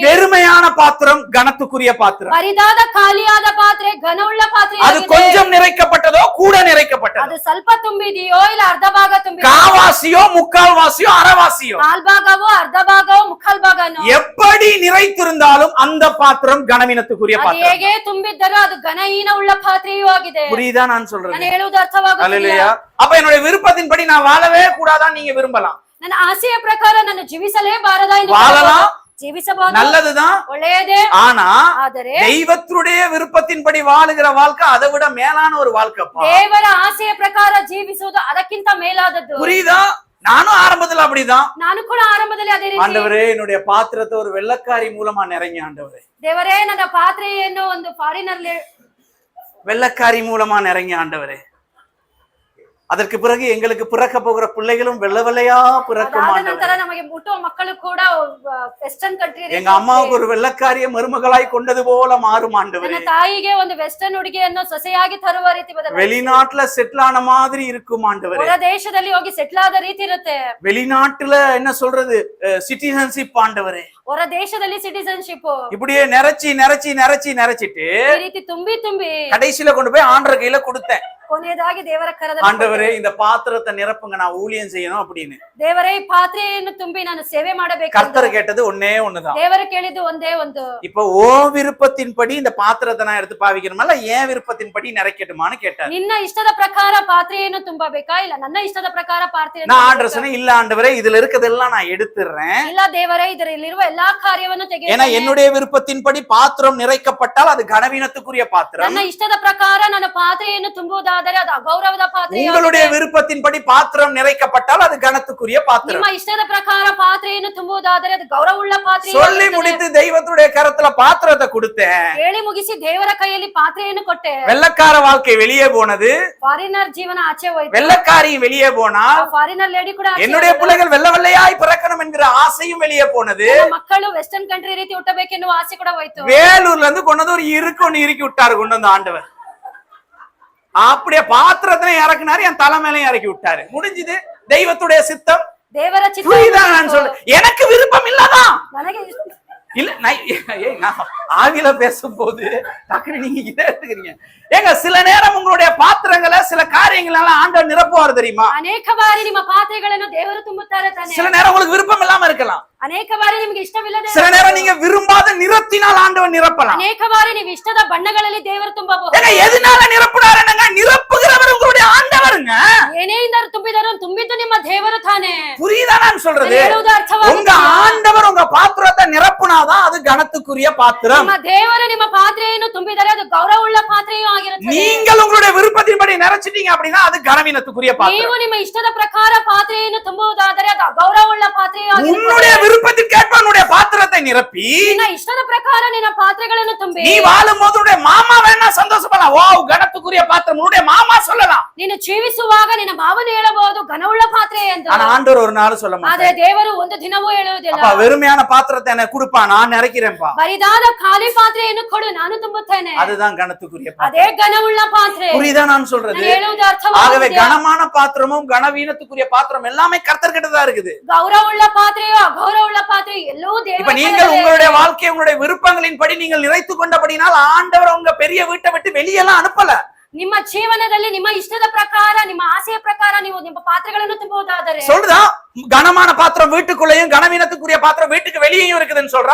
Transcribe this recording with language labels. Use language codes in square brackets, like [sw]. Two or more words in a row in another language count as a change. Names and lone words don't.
[ta] வெறுமையான பாத்திரம் கனத்துக்குரிய பாத்திரம், [kn] ಬರಿದಾದ ಖಾಲಿಯಾದ ಪಾತ್ರೆ ಘನವುಳ್ಳ ಪಾತ್ರೆ [ta] அது கொஞ்சம் நிறைக்கப்பட்டதோ கூட நிறைக்கப்பட்டதோ, [kn] ಅದು ಸ್ವಲ್ಪ ತುಂಬಿದೆಯೋ ಇಲ್ಲ ಅರ್ಧ ಭಾಗ ತುಂಬಿದೆಯೋ, [ta] காவாசியோ முக்கால் வாசியோ அரைவாசியோ, [kn] ಕಾಲ್ ಭಾಗವೋ ಅರ್ಧ ಭಾಗವೋ ಮುಕ್ಕಾಲ್ ಭಾಗನೋ, [ta] எப்படி நிறைத்திருந்தாலும் அந்த பாத்திரம் கனவீனத்துக்குரிய [kn] ಅದು [ta] பாத்திரம். [kn] ಹೇಗೆ ತುಂಬಿದ್ದರೂ ಅದು ಘನಹೀನ ಉಳ್ಳ ಪಾತ್ರೆಯೂ ಆಗಿದೆ. [ta] புரியுதா நான் சொல்றது? [kn] ನಾನು ಹೇಳುವುದು ಅರ್ಥವಾಗುತ್ತಿದೆಯಾ? [ta] அல்லேலூயா. அப்ப என்னுடைய விருப்பத்தின்படி நான் வாழவே கூடாதான் நீங்க விரும்பலாம். [kn] ನನ್ನ ಆಸೆಯ ಪ್ರಕಾರ ನಾನು ಜೀವಿಸಲೇಬಾರದಾ ಎಂದು [ta] வாழலாம், [kn] ಜೀವಿಸಬಹುದು, [ta] நல்லதுதான். [kn] ಒಳ್ಳೆಯದೇ. [ta] ஆனா [kn] ಆದರೆ [ta] தெய்வத்துடைய விருப்பத்தின்படி வாழுகிற வாழ்க்கை அதை விட மேலான ஒரு வாழ்க்கைப்பா. [kn] ದೇವರ ಆಸೆಯ ಪ್ರಕಾರ ಜೀವಿಸುವುದು ಅದಕ್ಕಿಂತ ಮೇಲಾದದ್ದು. [ta] புரியுதா? நானும் ஆரம்பத்துல அப்படிதான். [kn] ನಾನು ಕೂಡ ಆರಂಭದಲ್ಲಿ ಅದೇ ರೀತಿ, [ta] ஆண்டவரே என்னுடைய பாத்திரத்தை ஒரு வெள்ளக்காரி மூலமா நிறைங்க ஆண்டவரே, [kn] ದೇವರೇ ನನ್ನ ಪಾತ್ರೆಯನ್ನು ಒಂದು ಫಾರಿನರ್ [ta] வெள்ளக்காரி மூலமா நிறைங்க ஆண்டவரே. அதற்கு பிறகு எங்களுக்கு பிறக்க போகிற பிள்ளைகளும் வெள்ளை வெள்ளையா பிறக்கும் [kn] ಅದಾದ [ta] ஆண்டவரே. [kn] ನಂತರ ನಮಗೆ ಹುಟ್ಟುವ ಮಕ್ಕಳು ಕೂಡ [en] western country, [ta] எங்க அம்மாவுக்கு ஒரு வெள்ளக்காரிய மருமகளாய் கொண்டது போல மாறும் ஆண்டவரே. [kn] ನನ್ನ ತಾಯಿಗೆ ಒಂದು ವೆಸ್ಟರ್ನ್ ಹುಡುಗಿಯನ್ನು ಸೊಸೆಯಾಗಿ ತರುವ ರೀತಿ ಬದಲಾವಣೆ. [ta] வெளிநாட்டுல செட்டில் ஆன மாதிரி இருக்கும் ஆண்டவரே. [kn] ಹೊರ ದೇಶದಲ್ಲಿ ಹೋಗಿ ಸೆಟ್ಲ್ ಆದ ರೀತಿ ಇರುತ್ತೆ. [ta] வெளிநாட்டுல என்ன சொல்றது, சிட்டிசன்ஷிப் ஆண்டவரே. [kn] ಹೊರ ದೇಶದಲ್ಲಿ ಸಿಟಿಸನ್ಶಿಪ್ [ta] இப்படியே நிறைச்சி நிறைச்சி நிறைச்சி நிறைச்சிட்டு [kn] ಈ ರೀತಿ ತುಂಬಿ ತುಂಬಿ [ta] கடைசியில கொண்டு போய் ஆண்டவர் கையில கொடுத்தேன். [kn] ಕೊನೆಯದಾಗಿ ದೇವರ ಕರದಲ್ಲಿ [ta] ஆண்டவரே இந்த பாத்திரத்தை நிரப்புங்க, நான் ஊழியம் செய்யணும் அப்படின்னு. [kn] ದೇವರೇ ಈ ಪಾತ್ರೆಯನ್ನು ತುಂಬಿ ನಾನು ಸೇವೆ ಮಾಡಬೇಕು. [ta] கர்த்தர் கேட்டது ஒன்னே ஒண்ணுதான். [kn] ದೇವರು ಕೇಳಿದ್ದು ಒಂದೇ ಒಂದು, [ta] இப்ப ஓ விருப்பத்தின்படி இந்த பாத்திரத்தை நான் எடுத்து பாவிக்கணுமா ஏன் விருப்பத்தின்படி நிறைக்கட்டுமான்னு கேட்டார். [kn] ನಿನ್ನ ಇಷ್ಟದ ಪ್ರಕಾರ ಪಾತ್ರೆಯನ್ನು ತುಂಬಬೇಕಾ ಇಲ್ಲ ನನ್ನ ಇಷ್ಟದ ಪ್ರಕಾರ ಪಾತ್ರೆಯನ್ನು [ta] நான் ஆண்டவர் சொன்னேன், இல்ல ஆண்டவரே இதுல இருக்கிறதெல்லாம் நான் எடுத்துடுறேன். [kn] ಇಲ್ಲ ದೇವರೇ ಇದರಲ್ಲಿರುವ ಎಲ್ಲಾ ಕಾರ್ಯವನ್ನು [ta] ஏன்னா [kn] ತೆಗೆದು [ta] என்னுடைய விருப்பத்தின்படி பாத்திரம் நிறைக்கப்பட்டால் அது கனவீனத்துக்குரிய பாத்திரம். [kn] ನನ್ನ ಇಷ್ಟದ ಪ್ರಕಾರ ನನ್ನ ಪಾತ್ರೆಯನ್ನು ತುಂಬುವುದಾದರೆ ಅದು ಅಗೌರವದ ಪಾತ್ರೆ. [ta] உங்களுடைய விருப்பத்தின்படி பாத்திரம் நிறைக்கப்பட்டால் அது கனத்துக்குரிய பாத்திரம். [kn] ನಿಮ್ಮ ಇಷ್ಟದ ಪ್ರಕಾರ ಪಾತ್ರೆಯನ್ನು ತುಂಬುವುದಾದರೆ ಅದು ಗೌರವವುಳ್ಳ ಪಾತ್ರೆ. [ta] சொல்லி முடித்து தெய்வத்துடைய கரத்துல பாத்திரத்தை கொடுத்தேன். [kn] ಹೇಳಿ ಮುಗಿಸಿ ದೇವರ ಕೈಯಲ್ಲಿ ಪಾತ್ರೆಯನ್ನು ಕೊಟ್ಟೆ. [ta] வெள்ளக்கார வாழ்க்கை வெளியே போனது, [kn] ಫಾರಿನರ್ ಜೀವನ ಆಚೆ ಹೋಯ್ತು. [ta] வெள்ளக்காரி வெளியே போனால் [en] foreigner lady [kn] ಕೂಡ ಆಚೆ [ta] என்னுடைய [kn] ಹೋದ್ರು. [ta] பிள்ளைகள் வெள்ளை வெள்ளையாய் பிறக்கணும் என்கிற ஆசையும் வெளியே போனது. [kn] ನಮ್ಮ ಮಕ್ಕಳು [en] western country [kn] ರೀತಿ ಹುಟ್ಟಬೇಕೆನ್ನುವ ಆಸೆ ಕೂಡ ಹೋಯ್ತು. [ta] வேலூர்ல இருந்து கொண்டு வந்து ஒரு ஒண்ணு இறுக்கி விட்டாரு கொண்டு வந்து ஆண்டவர். அப்படியே பாத்திரத்தை இறக்குனாரு, என் தலை மேலையும் இறக்கி விட்டாரு. முடிஞ்சது தெய்வத்துடைய சித்தம். [kn] ದೇವರ ಚಿತ್ತ. [ta] புரியுதா நான் சொல்ல? எனக்கு விருப்பம் இல்லதான். [kn] ನನಗೆ ಇಷ್ಟ- [ta] இல்ல நான் ஆவில பேசும்போது டக்குனு நீங்க இதை எடுத்துக்கிறீங்க. ஏங்க சில நேரம் உங்களுடைய பாத்திரங்களை சில காரியங்கள் எல்லாம் ஆண்டவர் நிரப்புவார் தெரியுமா? [kn] ಅನೇಕ ಬಾರಿ ನಿಮ್ಮ ಪಾತ್ರೆಗಳನ್ನು ದೇವರು ತುಂಬುತ್ತಾರೆ ತಾನೆ. [ta] சில நேரம் உங்களுக்கு விருப்பம் இல்லாம இருக்கலாம். [kn] ಅನೇಕ ಬಾರಿ ನಿಮಗೆ ಇಷ್ಟವಿಲ್ಲದೆ [ta] சில நேரம் நீங்க விரும்பாத நிறத்தினால் ஆண்டவர் நிரப்பலாம். [kn] ಅನೇಕ ಬಾರಿ ನೀವು ಇಷ್ಟದ ಬಣ್ಣಗಳಲ್ಲಿ ದೇವರು ತುಂಬಬಹುದು. [ta] ஏங்க எதனால நிரப்புறாருங்க? நிரப்புகிறவர் உங்களுடைய ஆண்டவருங்க. [kn] ಏನೇನಾದ್ರು ತುಂಬಿದರು ತುಂಬಿದ್ದು ನಿಮ್ಮ ದೇವರು ತಾನೆ. [ta] புரியுதா நான் சொல்றது? [kn] ಹೇಳುವುದು ಅರ್ಥವಾಗುತ್ತಿದೆಯಾ? [ta] உங்க ஆண்டவர் உங்க பாத்திரத்தை நிரப்புனாதான் அது கனத்துக்குரிய பாத்திரம். [kn] ನಿಮ್ಮ ದೇವರು ನಿಮ್ಮ ಪಾತ್ರೆಯನ್ನು ತುಂಬಿದರೆ ಅದು ಗೌರವವುಳ್ಳ ಪಾತ್ರೆಯೂ ಆಗಿರುತ್ತದೆ. [ta] நீங்கள் உங்களுடைய விருப்பத்தின்படி நிறைச்சிட்டீங்க அப்படின்னா அது கனவீனத்துக்குரிய [kn] ನೀವು [ta] பாத்திரம். [kn] ನಿಮ್ಮ ಇಷ್ಟದ ಪ್ರಕಾರ ಪಾತ್ರೆಯನ್ನು ತುಂಬುವುದಾದರೆ ಅದು ಅಗೌರವವುಳ್ಳ ಪಾತ್ರೆಯೂ [ta] உன்னுடைய [kn] ಆಗಿರುತ್ತದೆ. [ta] விருப்பத்திற்கேற்ப உன்னுடைய பாத்திரத்தை நிரப்பி [kn] ನಿನ್ನ ಇಷ್ಟದ ಪ್ರಕಾರ ನಿನ್ನ ಪಾತ್ರೆಗಳನ್ನು ತುಂಬಿ [ta] நீ வாழும் போது உன்னுடைய மாமா வேணா சந்தோஷப்படலாம். ஓ கனத்துக்குரிய பாத்திரம் உன்னுடைய மாமா சொல்லலாம். [kn] ನೀನು ಜೀವಿಸುವಾಗ ನಿನ್ನ ಮಾವನು ಹೇಳಬಹುದು ಘನವುಳ್ಳ ಪಾತ್ರೆ ಎಂದು. [ta] ஆனா ஆண்டவர் ஒரு நாள் சொல்ல [kn] ಆದ್ರೆ [ta] மாட்டார். [kn] ದೇವರು ಒಂದು ದಿನವೂ ಹೇಳುವುದಿಲ್ಲ. [ta] அப்பா வெறுமையான பாத்திரத்தை எனக்கு கொடுப்பா, நான் நிறைக்கிறேன்பா. [kn] ಬರಿದಾದ ಖಾಲಿ ಪಾತ್ರೆಯನ್ನು ಕೊಡು ನಾನು ತುಂಬುತ್ತೇನೆ. [ta] அதுதான் கனத்துக்குரிய பாத்திரம். [kn] ಅದೇ ಘನವುಳ್ಳ ಪಾತ್ರೆ. [ta] புரியுதா நான் சொல்றது? [kn] ನಾನು ಹೇಳುವುದು [ta] ஆகவே [kn] ಅರ್ಥವಾಗುತ್ತಿದೆಯಾ? [ta] கனமான பாத்திரமும் கனவீனத்துக்குரிய பாத்திரம் எல்லாமே கர்த்தர்கிட்ட தான் இருக்குது. [kn] ಗೌರವವುಳ್ಳ ಪಾತ್ರೆಯೋ ಅಗೌರವವುಳ್ಳ ಪಾತ್ರೆ ಎಲ್ಲವೂ [ta] இப்ப [kn] ದೇವರ [ta] நீங்கள் உங்களுடைய வாழ்க்கையை உங்களுடைய விருப்பங்களின் படி நீங்கள் நிறைத்துக் கொண்டபடினால் ஆண்டவர் உங்க பெரிய வீட்டை விட்டு வெளியெல்லாம் அனுப்பல. [kn] ನಿಮ್ಮ ಜೀವನದಲ್ಲಿ ನಿಮ್ಮ ಇಷ್ಟದ ಪ್ರಕಾರ ನಿಮ್ಮ ಆಸೆಯ ಪ್ರಕಾರ ನೀವು ನಿಮ್ಮ ಪಾತ್ರೆಗಳನ್ನು ತುಂಬುವುದಾದರೆ [ta] சொல்றதா கனமான பாத்திரம் வீட்டுக்குள்ளேயும் கனவீனத்துக்குரிய பாத்திரம் வீட்டுக்கு வெளியேயும் இருக்குதுன்னு சொல்றா.